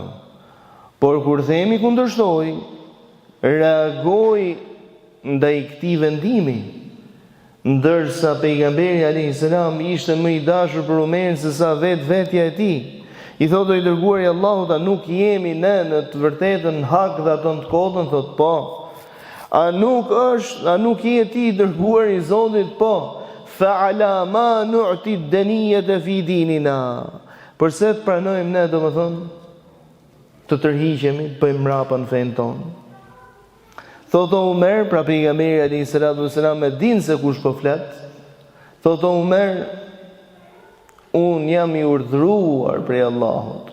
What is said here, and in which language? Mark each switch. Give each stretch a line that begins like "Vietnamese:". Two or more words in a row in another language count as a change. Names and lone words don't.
Albanian: Por kur themi kundërshtoi, reagoi ndaj këtij vendimi, ndërsa pejgamberi
Arabic: عليه السلام
Albanian: ishte më i dashur për Umerin se sa vetja e tij. I thotë, i dërguari i Allahut, a nuk jemi ne në të vërtetën hak dhe ato të kotën? Thotë po. A nuk je ti i dërguari i Zotit? Po.
Arabic: فعلام نعطي الدنية في ديننا.
Albanian: Përse të pranojmë ne, domethënë, të tërhiqemi, bëjmë mrapa në fenë tonë. Thotë Umer, pra pejgamberi
Arabic: عليه السلام
Albanian: e din se kush po flet. Thotë Umer, unë jam i urdhëruar prej Allahut.